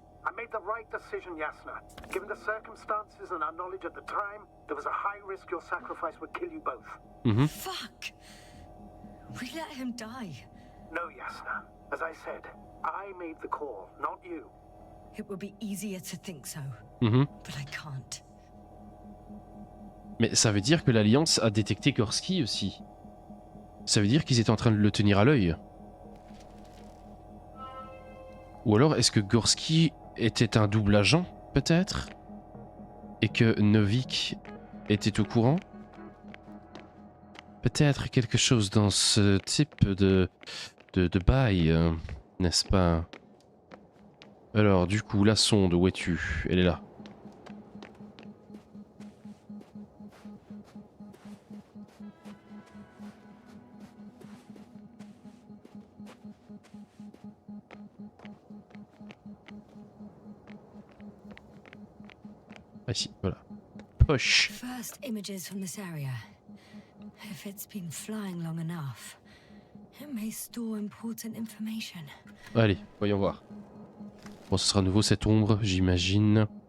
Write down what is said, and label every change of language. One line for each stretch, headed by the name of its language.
English: I made the right decision, Yasna. Given the circumstances and our knowledge at the time, there was a high risk your sacrifice would kill you both. Fuck. We let him die. No, Yasna. As I said, I made the call, not you. It would be easier to think so. But I can't.
French: Mais ça veut dire que l'Alliance a détecté Gorski aussi. Ça veut dire qu'ils étaient en train de le tenir à l'œil. Ou alors est-ce que Gorski était un double agent, peut-être? Et que Novik était au courant? Peut-être quelque chose dans ce type de bail, n'est-ce pas? Alors, du coup, la sonde, où es-tu? Elle est là. Ah si, voilà. Poche.
English: First images from this area. If it's been flying long enough, it may store important information.
French: Allez, voyons voir. Bon, ce sera à nouveau cette ombre, j'imagine.